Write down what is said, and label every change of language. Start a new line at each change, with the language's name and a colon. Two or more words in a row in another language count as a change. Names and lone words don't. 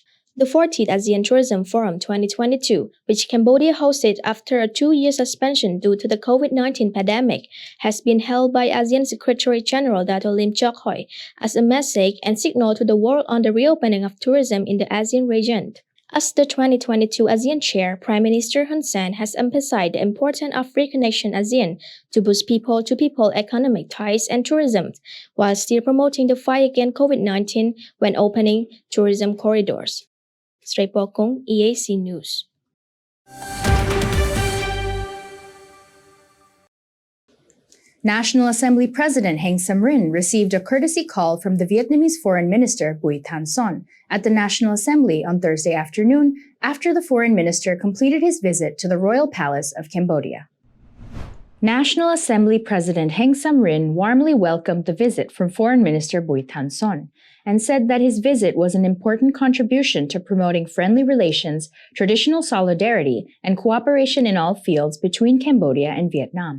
English: The 40th ASEAN Tourism Forum 2022, which Cambodia hosted after a 2-year suspension due to the COVID-19 pandemic, has been held by ASEAN Secretary General Dato Lim Chok Hoi as a message and signal to the world on the reopening of tourism in the ASEAN region. As the 2022 ASEAN Chair, Prime Minister Hun Sen has emphasized the importance of reconnection ASEAN to boost people-to-people economic ties and tourism, while still promoting the fight against COVID-19 when opening tourism corridors. Sraipor Kong, EAC News. National Assembly President Heng Samrin received a courtesy call from the Vietnamese Foreign Minister Bui Thanh Son at the National Assembly on Thursday afternoon after the Foreign Minister completed his visit to the Royal Palace of Cambodia. National Assembly President Heng Samrin warmly welcomed the visit from Foreign Minister Bui Thanh Son and said that his visit was an important contribution to promoting friendly relations, traditional solidarity, and cooperation in all fields between Cambodia and Vietnam.